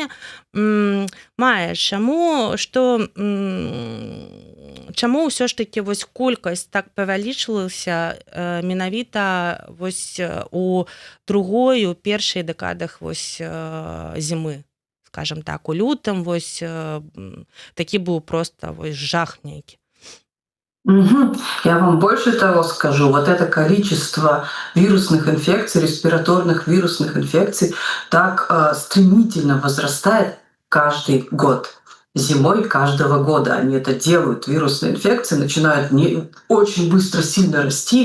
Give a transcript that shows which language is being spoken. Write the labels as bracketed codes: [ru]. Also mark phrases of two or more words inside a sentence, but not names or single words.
[be] Майя, чаму ўсё ж такі вось колькасць так павялічылася менавіта вось у другой, у першай дэкадах вось зімы, [ru] скажем так, [be] у лютым вось такі быў проста вось жах нейкі. [ru] Я вам больше того скажу. Вот это количество вирусных инфекций, респираторных вирусных инфекций так стремительно возрастает каждый год. Зимой каждого года они это делают. Вирусные инфекции начинают очень быстро, сильно расти.